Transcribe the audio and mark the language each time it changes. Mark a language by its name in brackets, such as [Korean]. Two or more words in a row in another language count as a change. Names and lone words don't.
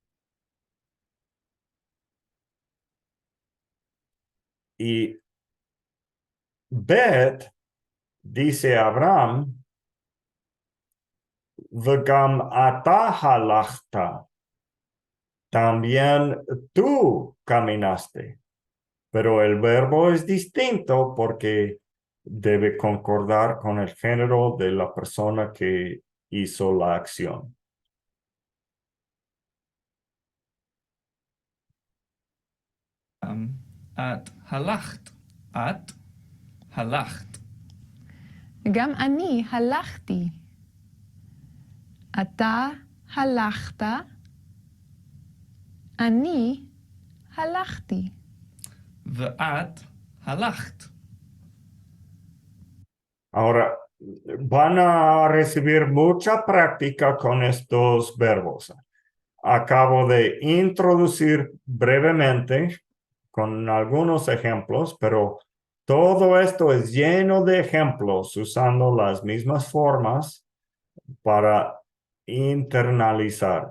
[Spanish] Y Beth dice a Abraham, [Hebrew] וגם אתה הלכת. [Spanish] También tú caminaste. Pero el verbo es distinto porque debe concordar con el género de la persona que hizo la acción. [Hebrew] את הלכת. את הלכת. גם אני הלכתי. אתה הלכת. אני הלכתי. ואת הלכת. [Spanish] Ahora, van a recibir mucha práctica con estos verbos. Acabo de introducir brevemente con algunos ejemplos, pero todo esto es lleno de ejemplos usando las mismas formas para internalizar.